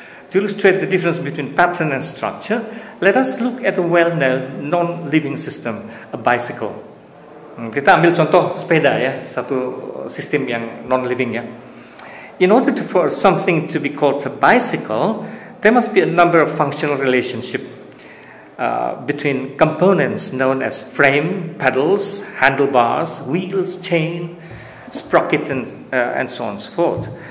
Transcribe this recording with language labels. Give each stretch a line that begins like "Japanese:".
English: To illustrate the difference between pattern and structure, let us look at a well-known non-living system, a bicycle.
Indonesian: Kita ambil contoh sepeda ya, satu sistem yang non-living ya.
English: In order for something to be called a bicycle, there must be a number of functional relationship between components known as frame, pedals, handlebars, wheels, chain, sprocket, and so on and so forth.